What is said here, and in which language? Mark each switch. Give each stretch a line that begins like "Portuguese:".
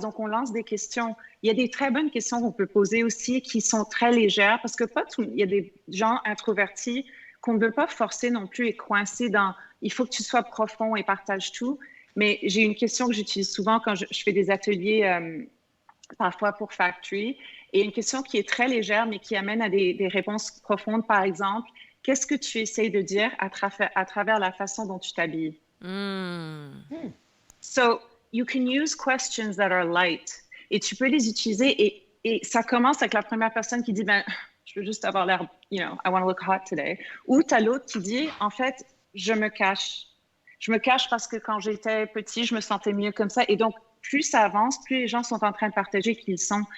French: Donc, on lance des questions. Il y a des très bonnes questions qu'on peut poser aussi qui sont très légères parce que il y a des gens introvertis qu'on ne veut pas forcer non plus et coincer dans « il faut que tu sois profond et partage tout ». Mais j'ai une question que j'utilise souvent quand je fais des ateliers parfois pour Factory. Et une question qui est très légère, mais qui amène à des réponses profondes. Par exemple, qu'est-ce que tu essayes de dire à travers la façon dont tu t'habilles?
English: So, you can use questions that are light.
French: Et tu peux les utiliser. Et ça commence avec la première personne qui dit, je veux juste avoir l'air, I want to look hot today. Ou tu as l'autre qui dit, en fait, je me cache. Je me cache parce que quand j'étais petit, je me sentais mieux comme ça. Et donc, plus ça avance, plus les gens sont en train de partager qui ils sont.